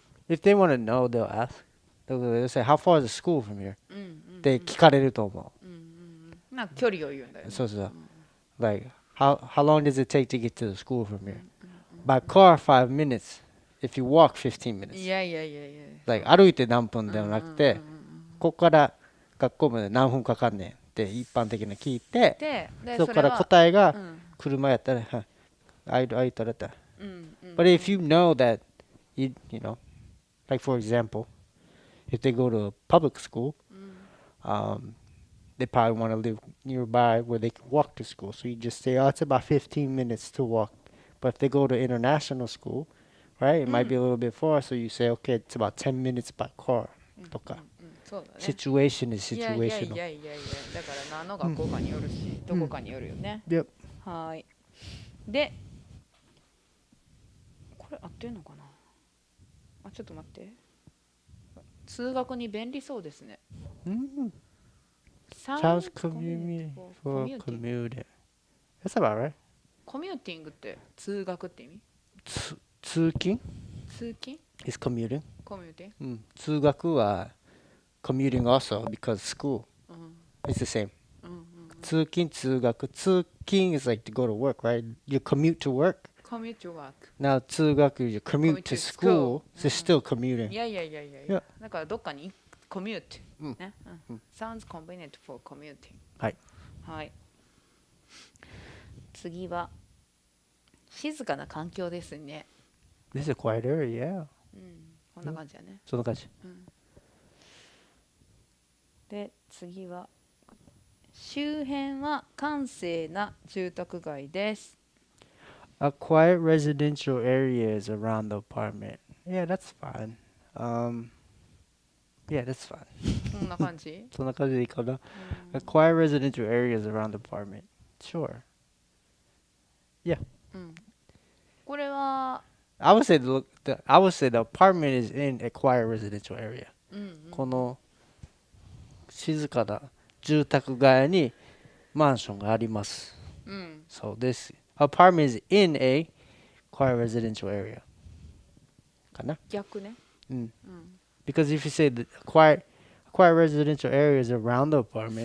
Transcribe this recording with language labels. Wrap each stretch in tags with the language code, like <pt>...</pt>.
<en>If they want to know, they'll ask. They'll say, how far is the school from here?</en> <ja>って聞かれると思う。なんか距離を言うんだよね。そうそう。</ja> <en>Like, how long does it take to get to the school from here? By car, 5 minutes. If you walk, 15 minutes.</en> <ja>いや。 Like, 歩いて何分ではなくて、ここから学校まで何分かかんねんってって一般的な聞いて、でそこから答えがうん、車やったら、あいたらだ。うんうん、</ja> <en>But if you know that you know, like for example, if they go to a public school,</en> <ja>うん</ja> <en>they probably want to live nearby where they can walk to school. So you just say, oh, it's about 15 minutes to walk. But if they go to international school, right, it might be a little bit far. So you say, okay, it's about 10 minutes by car.</en> <ja>とか。そうだね。</ja> <en>Situation is</en> <ja>いやいやい</ja> <en>situational.</en> <ja>やいやいや、だから何の学校かによるし、どこかによるよね。</ja> <en>Yep.</en> <ja>はい。で、これ合ってんのかな。あ、ちょっと待って。通学に便利そうですね。</ja> <en>Sounds convenient for commuting. That's about right.</en> <ja>コミューティングって通学って意味？通勤通勤</ja> <en>is commuting.</en> <ja>コミューティング、通学は</ja> <en>commuting also because school. It's the same. 通勤、通学。通勤 is like to go to work, right? You commute to work. commute to work. Now 通学 you commute to school. So it's still commuting.</en> <ja>いやいやいやいやいや。だからどっかにコミュート。</ja> <en>ね。Sounds convenient for commuting.</en> <ja>はい。はい。次は静かな環境ですね。</ja> <en>This is a quiet area, yeah.</en> <ja>こんな感じだね。そんな感じ。で、次は周辺は閑静な住宅街です。</ja> <en>A quiet residential areas around the apartment. Yeah, that's fine. Yeah, that's fine.</en> <ja>こんな感じ？そんな感じでいいかな。</ja> <en>A quiet residential areas around the apartment. Sure. Yeah.</en> <ja>これは</ja> <en>I would say the apartment is in a quiet residential area.</en> <ja>この静かな住宅街にマンションがあります。</ja> <en>So this apartment is in a quiet residential area.</en> <ja>かな？逆ね。</ja> <en>Because if you say the quiet residential areas around the apartment,</en>